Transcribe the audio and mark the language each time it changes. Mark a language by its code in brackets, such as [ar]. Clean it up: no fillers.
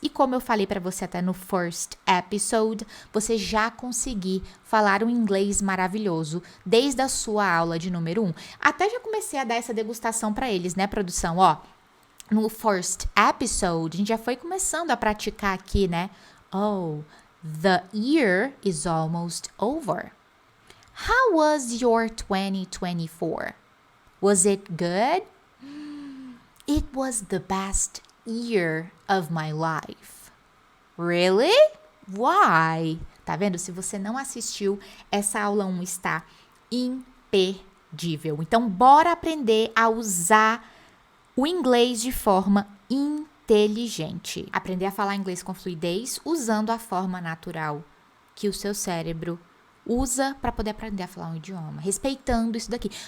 [pt] E como eu falei para você até no [en] first episode, [pt] você já conseguir falar um inglês maravilhoso desde a sua aula de número 1. Até já comecei a dar essa degustação para eles, né, produção? Ó, no [en] first episode, [pt] a gente já foi começando a praticar aqui, né? [en] Oh, the year is almost over. How was your 2024? Was it good? It was the best year of my life. Really? Why? [pt] Tá vendo? Se você não assistiu, essa aula 1 está imperdível. Então, bora aprender a usar o inglês de forma inteligente. Aprender a falar inglês com fluidez usando a forma natural que o seu cérebro usa para poder aprender a falar um idioma, respeitando isso daqui.